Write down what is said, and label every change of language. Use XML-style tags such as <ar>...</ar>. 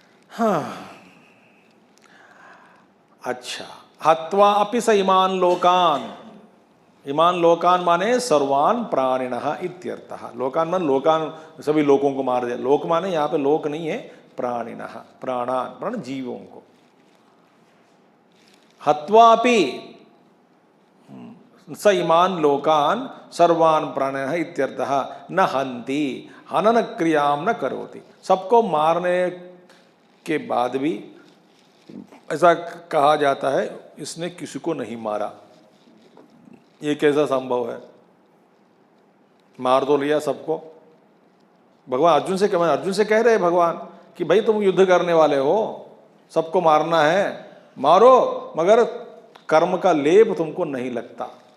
<sa>हाँ, अच्छा, हत्वा अपि स इमान लोकान। इमान लोकान माने सर्वान प्राणिनः इत्यर्थः।</sa> <hi>लोकान मान लोकान, सभी लोगों को मार दिया। लोक माने यहाँ पे लोक नहीं है, प्राणिनः, प्राणान, प्राण जीवों को।</hi> <sa>हत्वा अपि स इमान लोकान सर्वान प्राणिनः इत्यर्थः न हन्ति हनन क्रियाम न करोति।</sa> <hi>सबको मारने के बाद भी ऐसा कहा जाता है इसने किसी को नहीं मारा। ये कैसा संभव है? मार तो लिया सबको। भगवान अर्जुन से कह रहे हैं भगवान कि भाई तुम युद्ध करने वाले हो, सबको मारना है, मारो, मगर कर्म का लेप तुमको नहीं लगता।</hi>